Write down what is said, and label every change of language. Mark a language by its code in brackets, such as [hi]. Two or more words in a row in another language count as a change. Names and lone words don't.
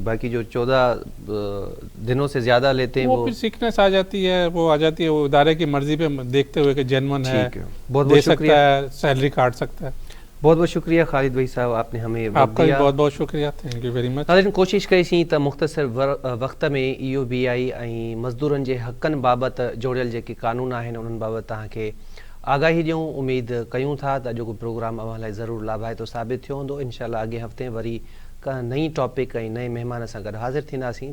[ur] باقی جو 14 دنوں سے زیادہ لیتے ہیں وہ پھر سیکنس آ جاتی ہے, وہ ادارے کی مرضی پہ دیکھتے ہوئے کہ جینون ہے, دے سکتا ہے, سیلری کاٹ سکتا ہے. بہت بہت شکریہ خالد بھائی صاحب, آپ نے ہمیں آپ کا بھی بہت بہت شکریہ, [en] thank you very much. [sd] ناظرین, کوشش کئی त मुख़्तसिर वक़्त में EOBI ऐं मज़दूरनि जे हक़नि बाबति जोड़ियल जेके क़ानून आहिनि उन्हनि बाबति तव्हांखे आगाही ॾियूं. उमेद कयूं था त अॼोको प्रोग्राम अव्हां लाइ ज़रूरु लाभाइतो साबित थियो हूंदो. इनशाअल्लाह अॻे हफ़्ते वरी का नई टॉपिक ऐं नए महिमान सां गॾु हाज़िर थींदासीं.